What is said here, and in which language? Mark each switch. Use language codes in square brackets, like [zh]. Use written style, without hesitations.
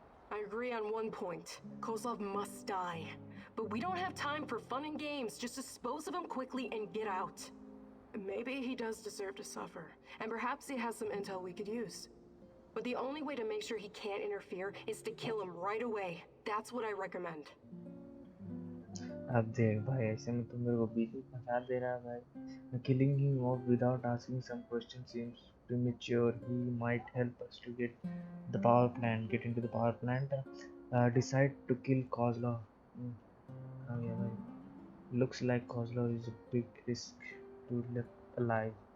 [en] I agree on one point. Kozlov must die. But we don't have time for fun and games. Just dispose of him quickly and get out. Maybe he does deserve to suffer, and perhaps he has some intel we could use. But the only way to make sure he can't interfere is to kill him right away. That's what I recommend. [hi] अब देख भाई, ऐसे में तो मेरे को बीच में फंसा दे रहा है भाई. [en] Killing him off without asking some questions seems premature. He might help us to get the power plant, get into the power plant, decide to kill Kozlov. Oh yeah, भाई. Looks like Kozlov is a big risk to left alive.